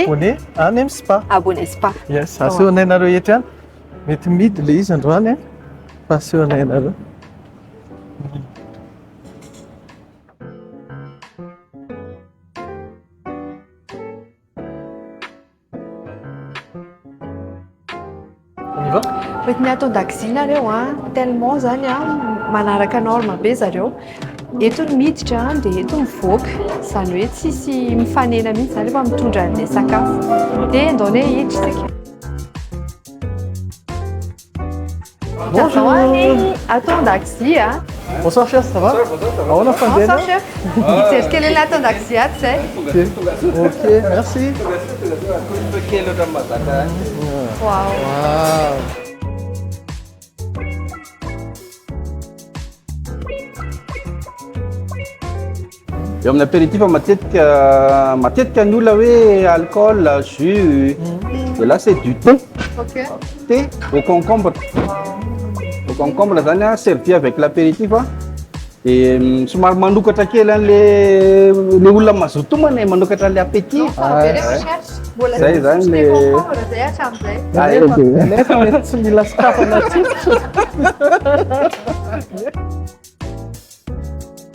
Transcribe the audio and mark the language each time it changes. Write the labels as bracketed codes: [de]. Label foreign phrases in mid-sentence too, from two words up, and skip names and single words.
[mg] abonné any amin'ny spa. abonné spa. Yes, asehonay nareo eto ihany. Mety midy le izy androany fa asehonay nareo. [fr] On y va? [mg] Hoentin'ny atao daxi nareo tellement zany manaraka norme be zareo. Eto ny miditra dia eto mivoaka. Izany hoe tsisy mifanena mihitsy zany rehefa mitondra an'ilay sakafo. Dia andaonay hiditra isika. [fr] Bonjour. [mg] Atao daxi [fr] Bonsoir chef, ça va? [mg] Ahoana fandeha? [fr] Bonsoir chef. [mg] Mijery kely ilay atao daxi ato zay. [fr] Ok, merci. Wow. Wow. [mg] Eo amin'ny apéritif matetika ny olona hoe alcool, jus, [fr] et là c'est du thé. [mg] Ok. [fr] Thé au concombre. Au concombre [mg] zany [fr] servi avec l'apéritif et [mg] somary manokatra kely an'le olona mazoto mane manokatra an'le appétit. Zay zany le Zay hatramin'izay. Nefa mety tsy mila sakafo anaty.